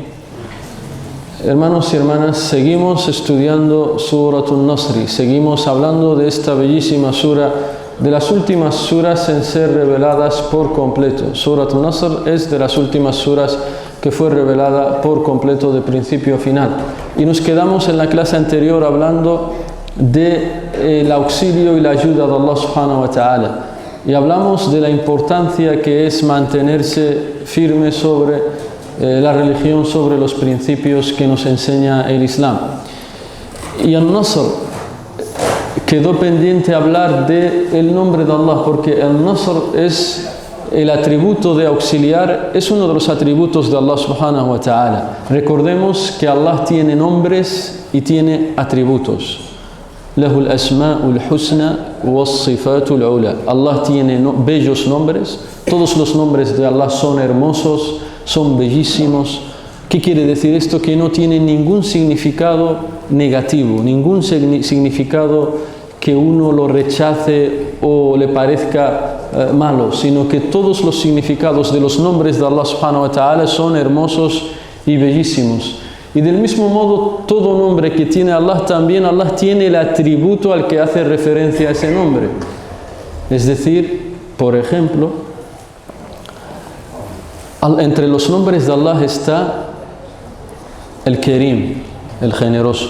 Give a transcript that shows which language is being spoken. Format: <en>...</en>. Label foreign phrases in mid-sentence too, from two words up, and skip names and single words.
<es>Hermanos y hermanas, seguimos estudiando Surat al-Nasr, seguimos hablando de esta bellísima sura, de las últimas suras en ser reveladas por completo. Surat al-Nasr es de las últimas suras que fue revelada por completo de principio a final. Y nos quedamos en la clase anterior hablando del auxilio y la ayuda de Allah</es> <ar>سبحانه وتعالى.</ar> <es>Y hablamos de la importancia que es mantenerse firme sobre la religión, sobre los principios que nos enseña el Islam. Y al-Nasr quedó pendiente hablar del nombre de Allah, porque el Nasr es el atributo de auxiliar, es uno de los atributos de Allah</es> <ar>سبحانه وتعالى.</ar> <es>Recordemos que Allah tiene nombres y tiene atributos.</es> <ar>له الأسماء الحسنى والصفات العلى.</ar> <es>Allah tiene bellos nombres, todos los nombres de Allah son hermosos, son bellísimos. ¿Qué quiere decir esto? Que no tiene ningún significado negativo, ningún significado que uno lo rechace o le parezca malo, sino que todos los significados de los nombres de Allah</es> <ar>سبحانه وتعالى</ar> <es>son hermosos y bellísimos. Y del mismo modo, todo nombre que tiene Allah, también Allah tiene el atributo al que hace referencia a ese nombre. Es decir, por ejemplo, entre los nombres de Allah está el Karim, el generoso.</es>